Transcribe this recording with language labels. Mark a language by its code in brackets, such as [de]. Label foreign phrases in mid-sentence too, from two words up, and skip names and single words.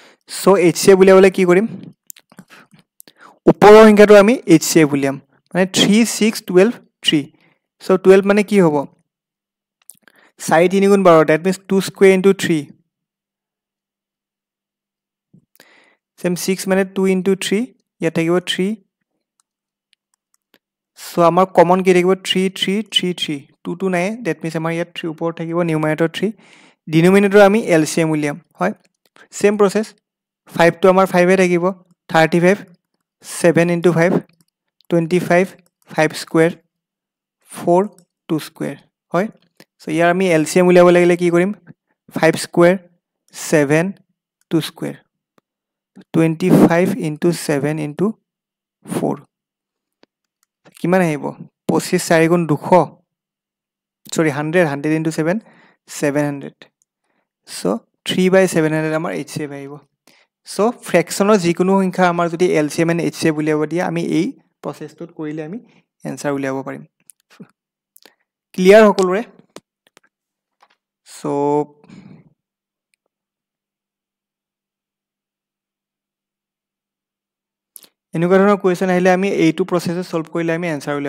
[as] সো HCF উলিয়াবলৈ কি কৰিম ওপৰৰ সংখ্যাটো আমি HCF উলিয়াম মানে 3 6 12 3 সো 12 মানে কি হ'ব 4 3 গুণ 12 [en] that means 2 square into 3 [as] same 6 মানে 2 into 3 ইয়াত থাকিব 3 সো আমাৰ কমন কি থাকিব 3 3 3 3 2 2 নাই [en] that means [as] আমাৰ ইয়াত 3 ওপৰত থাকিব নিউমাৰেটৰ 3 ডিনোমিনেটৰ আমি LCM উলিয়াম হয় [en] same process [as] 5 to আমাৰ 5 এ থাকিব 35 7 into 5 25 5 square 4 2 square হয় সো ইয়াৰ আমি LCM উলিয়াব লাগিলে কি কৰিম 5 square 7 2 square 25 into 7 into 4 কিমান আহিব 25 4 গুণ 200 sorry 100 100 into 7 700 so 3/700 আমাৰ HCF আহিব so ফ্ৰেকশনৰ যিকোনো সংখ্যা আমাৰ যদি [en] LCM and HCF [as] উলিয়াব দিয়া আমি এই প্ৰসেসটোত কৰিলে আমি এনসাৰ উলিয়াব পাৰিম ক্লিয়াৰ সকলোৰে so এনেকুৱা ধৰণৰ কোৱেশ্চন আহিলে আমি এইটো প্ৰসেসে সলভ কৰিলে আমি এনসাৰ উলিয়াব